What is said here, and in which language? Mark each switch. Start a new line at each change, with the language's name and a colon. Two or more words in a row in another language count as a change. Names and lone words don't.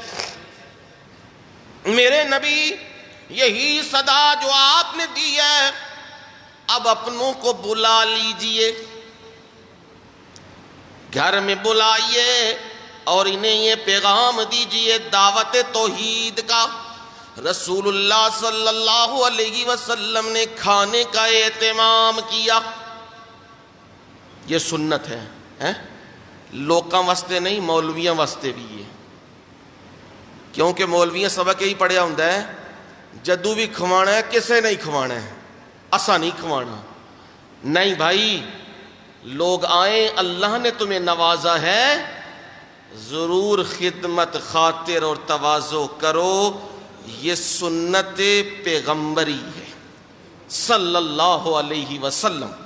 Urdu: میرے نبی یہی صدا جو آپ نے دی ہے، اب اپنوں کو بلا لیجئے، گھر میں بلائیے اور انہیں یہ پیغام دیجئے دعوت توحید کا۔ رسول اللہ
Arabic: صلی اللہ علیہ وسلم
Urdu: نے کھانے کا اہتمام کیا، یہ سنت ہے،
Punjabi: لوکاں واسطے نہیں، مولویاں واسطے بھی ہے، کیونکہ مولویاں سبق یہی پڑھیا ہوندا ہے جدو بھی کھوانا ہے کسے نہیں کھوانا ہے، اسا نہیں کھوانا، نہیں بھائی،
Urdu: لوگ آئیں، اللہ نے تمہیں نوازا ہے، ضرور خدمت خاطر اور تواضع کرو، یہ سنت پیغمبری ہے
Arabic: صلی اللہ علیہ وسلم۔